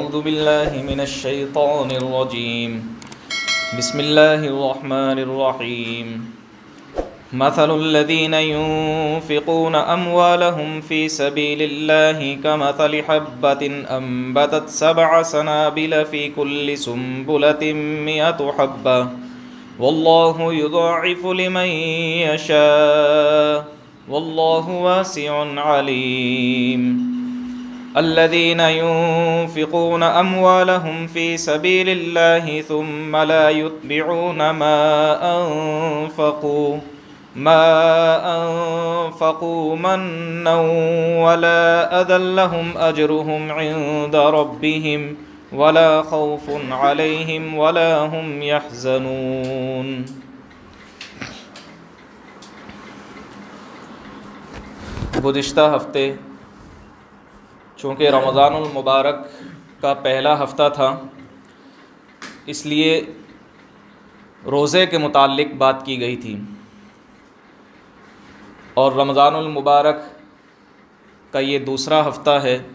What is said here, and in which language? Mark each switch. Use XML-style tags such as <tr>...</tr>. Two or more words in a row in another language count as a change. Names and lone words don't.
<ar>أعوذ بالله من الشيطان الرجيم. بسم الله الرحمن الرحيم. مثل الذين ينفقون أموالهم في سبيل الله كمثل حبة أنبتت سبع سنابل في كل سنبلة مائة حبة والله يضاعف لمن يشاء والله واسع عليم. الذين ينفقون أموالهم في سبيل الله ثم لا يتبعون ما أنفقوا منا ولا أذى لهم أجرهم عند ربهم ولا خوف عليهم ولا هم يحزنون.</ar> <ur>گزشتہ ہفتے چونکہ رمضان المبارک کا پہلا ہفتہ تھا، اس لیے روزے کے متعلق بات کی گئی تھی اور رمضان المبارک کا یہ دوسرا ہفتہ ہے.</ur>